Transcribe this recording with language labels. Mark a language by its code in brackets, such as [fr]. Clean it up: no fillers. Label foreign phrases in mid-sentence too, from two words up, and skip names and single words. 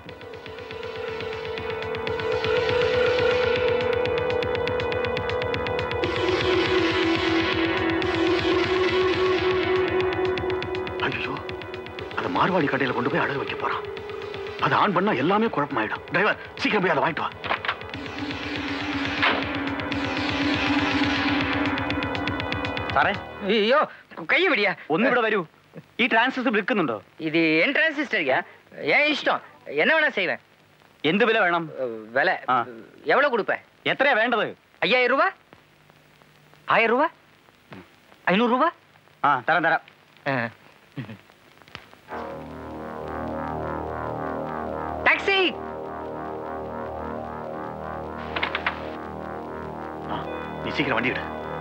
[ta] ஐயோ, அது மார்வாடி கடையில கொண்டு போய் அடகு வைக்க போறான். அது ஆன் பண்ணா எல்லாமே குழப்பமாயிடும். டிரைவர், சீக்கிரம் போய் அதை வாங்கிட்டு வா. [ml] സാറേ, [ta] ஐயோ, கையை விடியா. [ml] ഒന്നിവിടെ വരൂ. ഈ ട്രാൻസിസ്റ്റർ വിൽക്കുന്നുണ്ടോ? [ta] இது என் டிரான்சிஸ்டர்யா. ஏன் இஷ்டம், என்ன வேணா செய்வேன். [ml] എന്ത് വില വേണം? [ta] விலை எவ்வளவு கொடுப்பேன்? [ml] എത്രയാ വേണ്ടത്? [ta] 5000 ரூபாய், 1000 ரூபாய், 500 ரூபாய். [ml] തരാം തരാം. [ta] டாக்ஸி. நீ சீக்கிரம் வண்டி எடு.